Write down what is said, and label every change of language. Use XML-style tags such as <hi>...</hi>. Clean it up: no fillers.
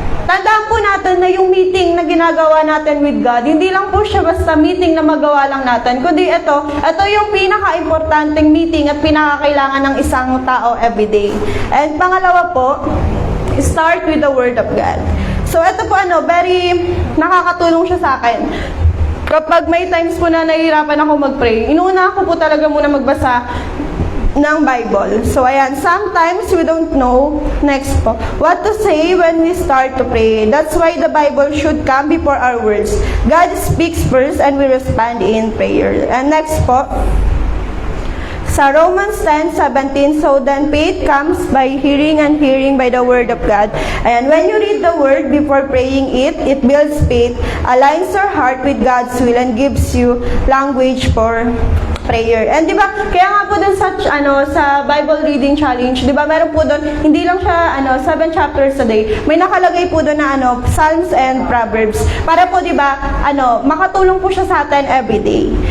<tl>Tandaan po natin na yung meeting na ginagawa natin</tl> <en>with God,</en> <tl>hindi lang po siya basta meeting na magawa lang natin, kundi ito yung pinaka-importanting meeting at pinaka-kailangan ng isang tao everyday.</tl> <en>And</en> <tl>pangalawa po,</tl> <en>start with the Word of God.</en> <tl>So, ito po very nakakatulong siya sa akin. Kapag may times po na nahihirapan ako mag-pray, inuuna ko po talaga muna magbasa ng Bible.</tl> <en>So, ayan, sometimes we don't know, next po, what to say when we start to pray. That's why the Bible should come before our words. God speaks first and we respond in prayer. And next po, sa Romans 10:17, so then faith comes by hearing and hearing by the Word of God. And when you read the Word before praying it, it builds faith, aligns your heart with God's will, and gives you language for prayer.</en> <tl>And di ba, kaya nga po dun sa Bible Reading Challenge, di ba, meron po dun, hindi lang siya</tl> <en>7 chapters a day.</en> <tl>May nakalagay po dun na Psalms and Proverbs. Para po, di ba, makatulong po siya sa atin every day.</tl>